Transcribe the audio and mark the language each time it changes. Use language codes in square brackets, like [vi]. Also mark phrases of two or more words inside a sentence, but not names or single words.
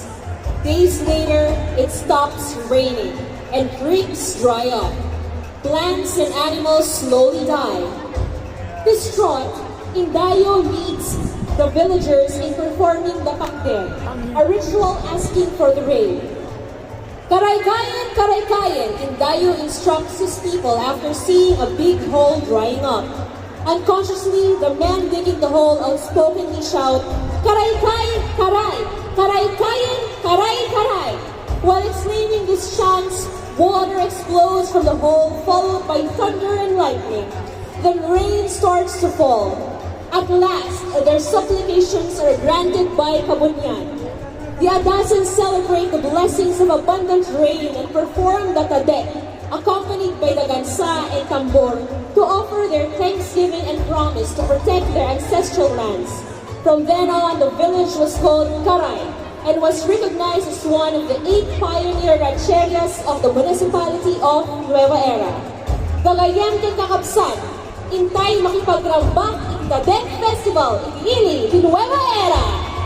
[en] Days later, it stops raining and creeks dry up. Plants and animals slowly die. Distraught, Indayo leads the villagers in performing the pakder, a ritual asking for the rain. Karaykayan, karaykayan, Indayo instructs his people after seeing a big hole drying up. Unconsciously, the men digging the hole outspokenly shout, Karaykayan, karay, karaykayan, karay, karay. While exclaiming these chants, water explodes from the hole, followed by thunder and lightning. Then rain starts to fall. At last, their supplications are granted by Kabunyan. The Adasan celebrate the blessings of abundant rain and perform the Tadek, accompanied by the Gansa and Tambor, to offer their thanksgiving and promise to protect their ancestral lands. From then on, the village was called Karay and was recognized as one of the 8 pioneer rancherias of the municipality of Nueva Era. [ilo] Gagayem kang kakabsan, intay makipagrambak [en] in the Tadek Festival in Nueva Era.